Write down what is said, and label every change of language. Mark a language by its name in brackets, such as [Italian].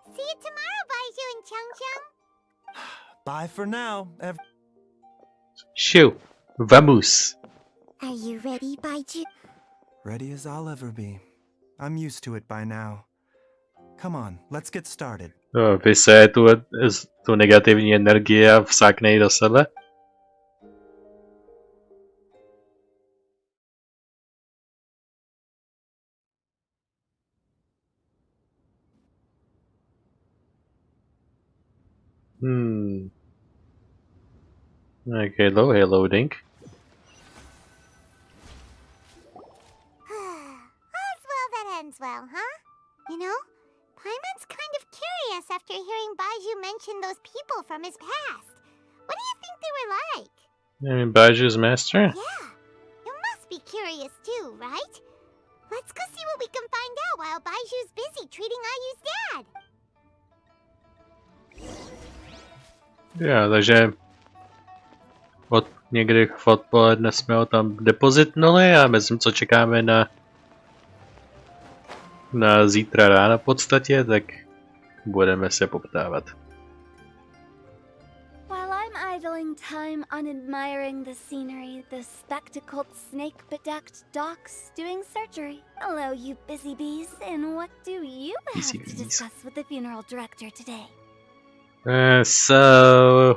[English] See you tomorrow, Baizhu and Chung Chung. Bye for now. [Spanish] Shoo. Vamos. [English] Are you ready, Baizhu? Ready as I'll ever be. I'm used to it by now. Come on, let's get started. [Czech] Vyseje tu negativní energii a vsákne ji do sebe. [English] Okay, loading. All's well that ends well, huh? You know, Paimon's kind of curious after hearing Baizhu mention those people from his past. What do you think they were like? I mean, Baizhu's master? Yeah, you must be curious too, right? Let's go see what we can find out while Baizhu's busy treating Ayu's dad. [Czech] Jo, takže někdy v odpoledne jsme ho tam depozitnuli a mezi co čekáme na zítra ráno v podstatě, tak budeme se poptávat. [English] While I'm idling time on admiring the scenery, the spectacled snake-bedecked docs doing surgery. Hello, you busy bees, and what do you have to discuss with the funeral director today? So...